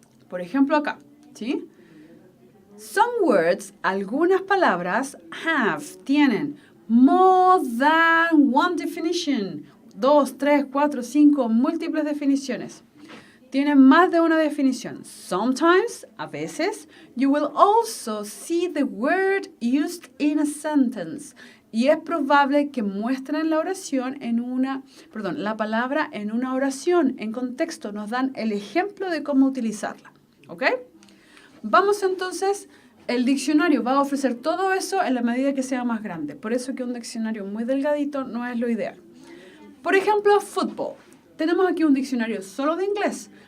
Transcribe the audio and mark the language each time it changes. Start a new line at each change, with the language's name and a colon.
Spanish: Por ejemplo, acá, ¿sí? Some words, algunas palabras, tienen more than one definition. 2, 3, 4, 5, múltiples definiciones. Tienen más de una definición.
English: Sometimes, a veces, you will also see the word used in a sentence.
Spanish: Y es probable que muestren la oración la palabra en una oración, en contexto. Nos dan el ejemplo de cómo utilizarla. ¿Ok? Vamos entonces, el diccionario va a ofrecer todo eso en la medida que sea más grande. Por eso que un diccionario muy delgadito no es lo ideal. Por ejemplo, fútbol. Tenemos aquí un diccionario solo de inglés,